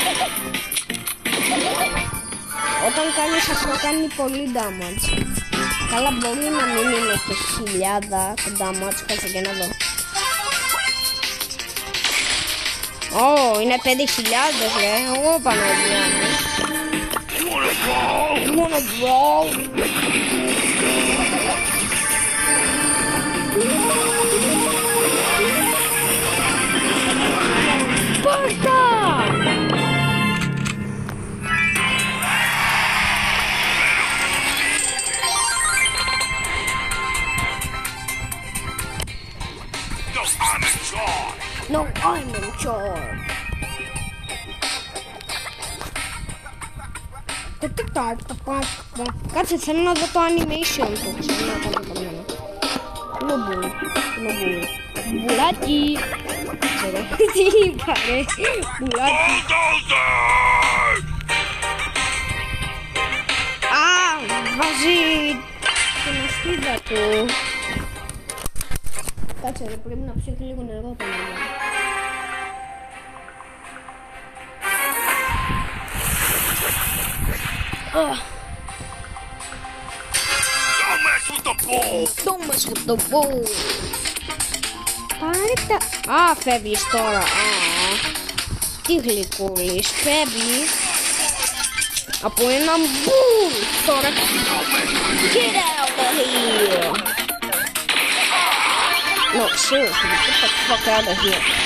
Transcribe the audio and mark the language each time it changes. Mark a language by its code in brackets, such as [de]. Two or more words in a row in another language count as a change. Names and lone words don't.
[el] Όταν κάνεις αυτό κάνει πολύ damage. Καλά μπορεί να μην είναι και 1000 το damage, κάτσε και να δω. Είναι 5.000 ρε, εγώ Παναγία μου. [en] You wanna brawl? Πάρτα! No, I'm in charge. [el] Κάτσε, θέλω να δω το animation του. Θέλω να κάνω το μένα. Είναι μπουλ. Μπουλάκι. Τι είπα ρε. Μπουλάκι. Βάζει την ασπίδα του. Κάτσε ρε, πρέπει να ψήχει λίγο νερό το μένα. [en] Don't mess with the ball. Don't mess with the ball. [el] Πάρε τα... φεύγεις τώρα. Τι γλυκούλης. Φεύγεις από έναν μπουλ. Τώρα... [en] Get out of here. No, seriously, get the fuck out of here.